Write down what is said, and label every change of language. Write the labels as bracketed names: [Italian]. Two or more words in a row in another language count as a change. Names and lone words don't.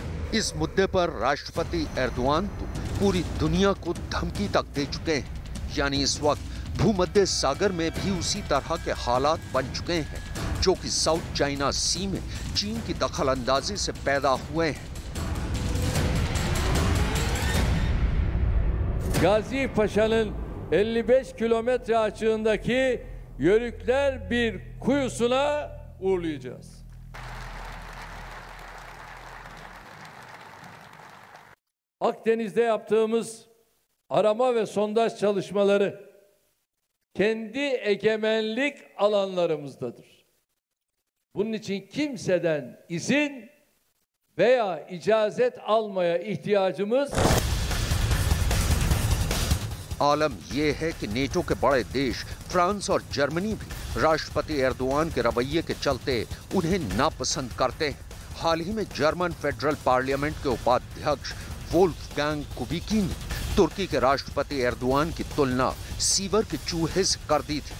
[Hindi] इस मुद्दे पर राष्ट्रपति एर्दोआन तो पूरी दुनिया को धमकी तक दे चुके हैं, यानी इस वक्त भूमध्य सागर में भी उसी तरह के हालात बन चुके हैं जो कि साउथ चाइना सी में चीन की दखलंदाजी से पैदा हुए हैं। [Turkish] Gazi Paşa'nın 55 kilometre açığındaki Yörükler bir kuyusuna uğurlayacağız. Akdeniz'de yaptığımız arama ve sondaj çalışmaları kendi egemenlik alanlarımızdadır. Bunun için kimseden izin veya icazet almaya ihtiyacımız [Hindi] आलम यह है कि नेटो के बड़े देश फ्रांस और जर्मनी भी राष्ट्रपति एर्दोआन के रवैये के चलते उन्हें नापसंद करते हैं। हाल ही में जर्मन फेडरल पार्लियामेंट के उपाध्यक्ष वोल्फगैंग कुबिकी ने तुर्की के राष्ट्रपति एर्दोआन की तुलना सीवर के चूहे से कर दी थी।